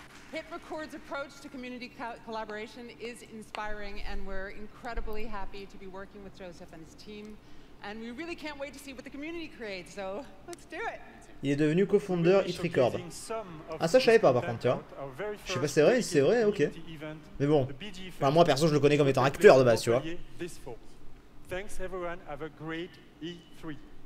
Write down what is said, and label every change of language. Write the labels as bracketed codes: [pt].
[en] Hit Record's approach to community collaboration is inspiring, and we're incredibly happy to be working with Joseph and his team. And we really can't wait to see what the community creates, so let's do it. [fr] Il est devenu cofondeur Hit Record. Ah, ça je savais pas par contre, tu vois. Je sais pas si c'est vrai, ok. Mais bon, enfin, moi perso je le connais comme étant acteur de base, tu vois. [en] Thanks everyone, have a great E3.